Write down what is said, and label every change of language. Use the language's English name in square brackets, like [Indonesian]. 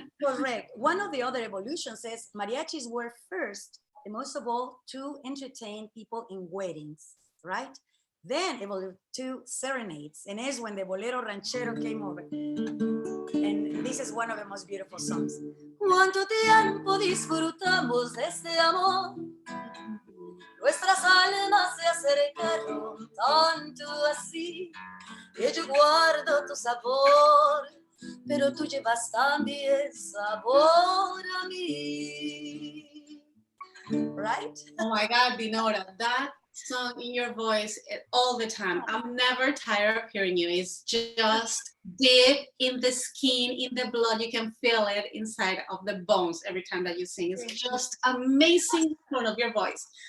[English] Correct. One of the other evolutions is mariachis were first, most of all, to entertain people in weddings, right? Then evolved to serenades, and is when the bolero ranchero came over. And this is one of the most beautiful songs. [Spanish] Cuánto tiempo disfrutamos de este amor. Nuestras almas se acercaron tanto así que yo guardo tu sabor, pero tú llevas también sabor a mí. [English] Right? Oh my God, Dinorah, that song in your voice all the time. I'm never tired of hearing you. It's just deep in the skin, in the blood. You can feel it inside of the bones every time that you sing. It's just amazing tone of your voice.